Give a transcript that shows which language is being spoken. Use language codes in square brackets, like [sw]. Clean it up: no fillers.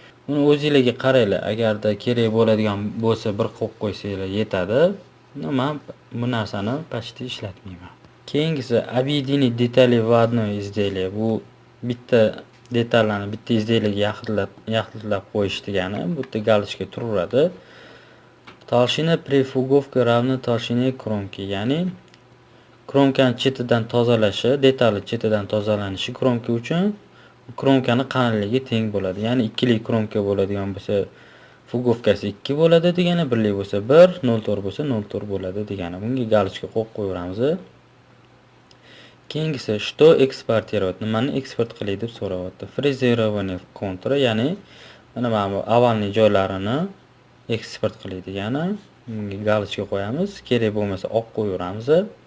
[uz] Buni o'zingizga qaranglar, agarda kerak bo'ladigan bo'lsa bir qo'yib qo'ysanglar yetadi. Men bu narsani [ru] почти [uz] ishlatmayman. Keyingisi [ru] объединить детали в одно изделие. [uz] Bu bitta detallarni bitta izделиеga yaqinlab qo'yish degani. Bu yerda galочка turadi. [ru] Толщина прифуговка равна толщине кромки. [uz] Ya'ni kromkani chetidan tozalashi, detali chetidan tozalanishi kromka uchun kromkani qalinligi teng bo'ladi. Ya'ni ikkili kromka bo'ladigan bo'lsa, fugovkasi 2 bo'ladi degani, birli bo'lsa 1, 0.4 bo'lsa 0.4 bo'ladi degani. Bunga galочка qo'yib qo'yamiz. Keyingisi [ru] что экспортировать? [uz] Nimani eksport qilay deb so'rayapti. [ru] Фрезерование контура, [uz] ya'ni mana bu avvalgi joylarini eksport qilay degani. Bunga galочка qo'yamiz. Kerak bo'lmasa oq qo'yamiz.